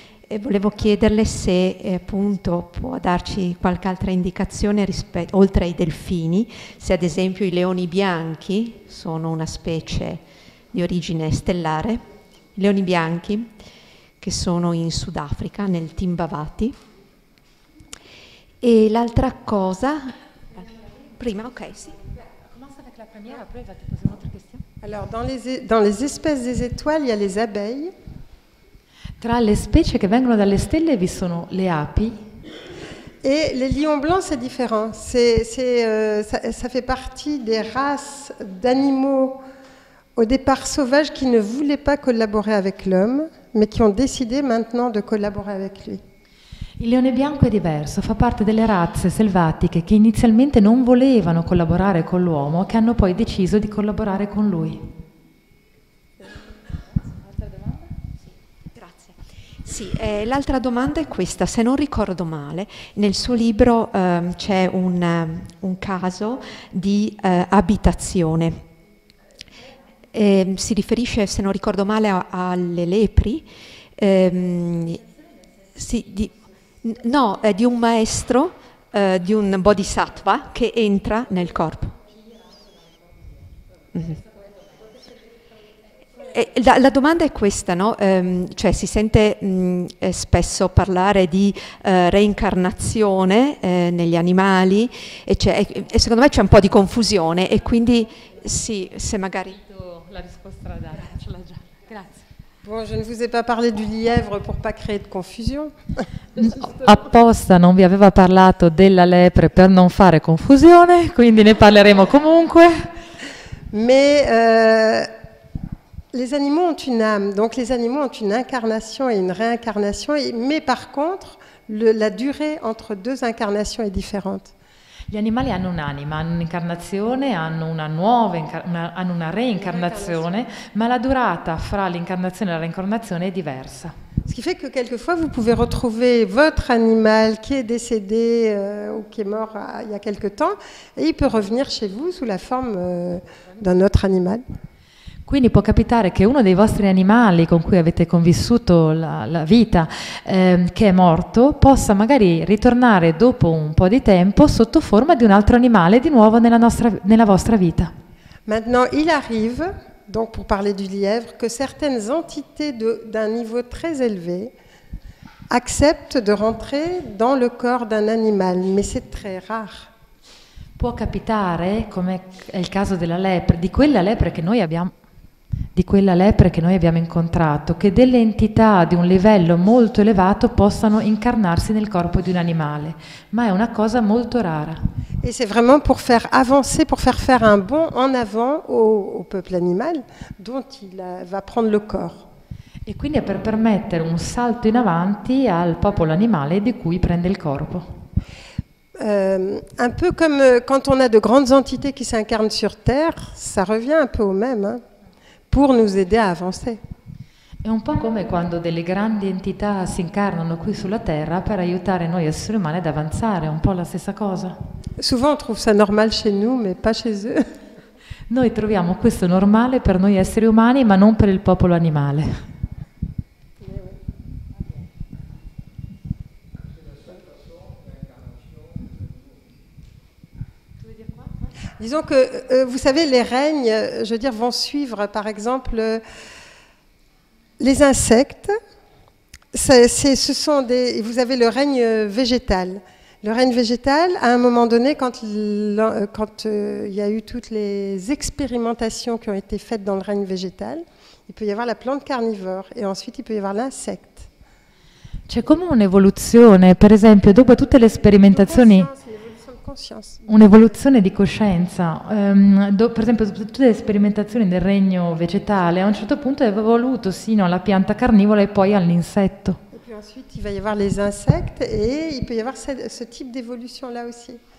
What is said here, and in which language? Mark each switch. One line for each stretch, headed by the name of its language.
Italian: E volevo chiederle se appunto può darci qualche altra indicazione oltre ai delfini, se ad esempio i leoni bianchi sono una specie di origine stellare, i leoni bianchi che sono in Sudafrica, nel Timbavati. Et l'altra cosa, prima, ok, sì.
French: Commence avec la première, après il va te poser une autre question. Alors dans les espèces des étoiles, il y a les abeilles.
Italian: Tra le specie che vengono dalle stelle vi sono le api.
French: Et les lions blancs, c'est différent. Ça fait partie des races d'animaux au départ sauvages qui ne voulaient pas collaborer avec l'homme, mais qui ont décidé maintenant de collaborer avec lui.
Italian: Il leone bianco è diverso, fa parte delle razze selvatiche che inizialmente non volevano collaborare con l'uomo, che hanno poi deciso di collaborare con lui. Sì, l'altra domanda è questa, se non ricordo male, nel suo libro c'è un caso di abitazione, si riferisce, se non ricordo male, alle lepri, di un maestro, di un bodhisattva che entra nel corpo. La domanda è questa, no? Cioè si sente spesso parlare di reincarnazione negli animali e secondo me c'è un po' di confusione e quindi sì, se magari... La risposta la dare, ce l'ha già. Grazie.
French: Bon, je ne vous ai pas parlé du lièvre pour pas créer de confusion.
Italian: Apposta non vi aveva parlato della lepre per non fare confusione, quindi ne parleremo comunque.
French: Mais les animaux ont une âme, donc les animaux ont une incarnation et une réincarnation, mais par contre, la durée entre deux incarnations est différente.
Italian: Gli animali hanno un'anima, hanno un'incarnazione, hanno una nuova hanno una reincarnazione, ma la durata fra l'incarnazione e la reincarnazione è diversa.
French: Ce qui fait que quelquefois vous pouvez retrouver votre animal qui est décédé ou qui est mort il y a quelque temps et il peut revenir chez vous sous la forme d'un autre animal.
Italian: Quindi può capitare che uno dei vostri animali con cui avete convissuto la vita, che è morto, possa magari ritornare dopo un po' di tempo sotto forma di un altro animale di nuovo nella vostra vita.
French: Maintenant, il arrive, donc pour parler du lièvre, que certaines entités d'un niveau très élevé acceptent de rentrer dans le corps d'un animal, mais c'est très rare.
Italian: Può capitare, come è il caso della lepre, di quella lepre che noi abbiamo incontrato, che delle entità di un livello molto elevato possano incarnarsi nel corpo di un animale, ma è una cosa molto rara.
French: Et c'est vraiment pour faire avancer, pour faire un bond en avant au peuple animal dont il va prendre le corps.
Italian: E quindi è per permettere un salto in avanti al popolo animale di cui prende il corpo.
French: Un peu comme quand on a de grandes entités qui s'incarnent sur Terre, ça revient un peu au même, hein, pour nous aider à avancer.
Italian: È un po' come quando delle grandi entità si incarnano qui sulla Terra per aiutare noi esseri umani ad avanzare, è un po' la stessa cosa.
French: Souvent on trouve ça normal chez nous, mais pas chez eux.
Italian: Noi troviamo questo normale per noi esseri umani, ma non per il popolo animale.
French: Disons que, vous savez, les règnes, je veux dire, vont suivre, par exemple, les insectes. Vous avez le règne végétal. Le règne végétal, à un moment donné, quand il y a eu toutes les expérimentations qui ont été faites dans le règne végétal, il peut y avoir la plante carnivore et ensuite il peut y avoir l'insecte.
Italian: C'è come un'evoluzione, per esempio, dopo tutte le sperimentazioni, un'evoluzione di coscienza. Per esempio, tutte le sperimentazioni del regno vegetale, a un certo punto è evoluto sino alla pianta carnivora e poi all'insetto.
French: Et puis ensuite, il va y avoir les insectes et il peut y avoir ce type d'évolution-là aussi.